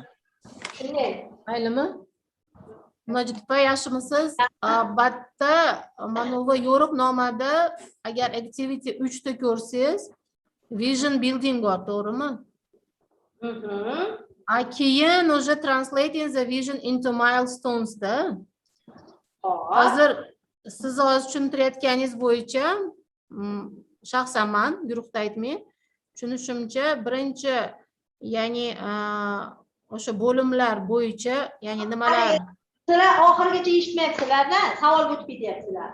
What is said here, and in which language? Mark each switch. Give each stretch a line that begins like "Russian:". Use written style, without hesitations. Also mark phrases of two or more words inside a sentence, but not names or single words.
Uzbek: Shunday. Maylimi? Majidbay, yaxshimisiz? Albatta, mana bu yo'riqnomada agar activity 3 ta ko'rsangiz,
English: vision building
Uzbek: bor, to'g'rimi?
English: Keyin уже translating the vision into milestones da.
Uzbek: Hozir siz tushuntirayotganingiz bo'yicha, shaxsan men guruhda aytmay, tushunishimcha birinchi, ya'ni o'sha bo'limlar bo'yicha, ya'ni nimalar Sizlar oxirigacha eshitmayapsizlar-da, savol o'tib ketyapsizlar.